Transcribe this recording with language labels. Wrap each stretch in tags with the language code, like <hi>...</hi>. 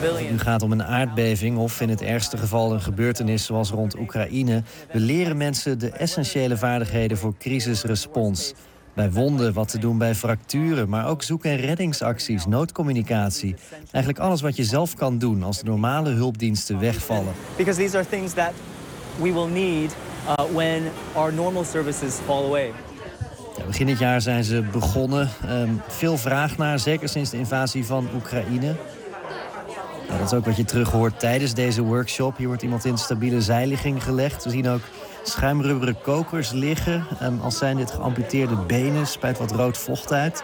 <nl>Nu gaat het om een aardbeving of in het ergste geval een gebeurtenis zoals rond Oekraïne. We leren mensen de essentiële vaardigheden voor crisisrespons. Bij wonden, wat te doen bij fracturen, maar ook zoek- en reddingsacties, noodcommunicatie. Eigenlijk alles wat je zelf kan doen als de normale hulpdiensten wegvallen.</nl> <en>Because these are things that we will need when our normal services fall away.</en> <nl>Ja, begin dit jaar zijn ze begonnen. Veel vraag naar, zeker sinds de invasie van Oekraïne. Ja, dat is ook wat je terug hoort tijdens deze workshop. Hier wordt iemand in stabiele zijligging gelegd. We zien ook schuimrubberen kokers liggen. Als zijn dit geamputeerde benen, spuit wat rood vocht uit.</nl>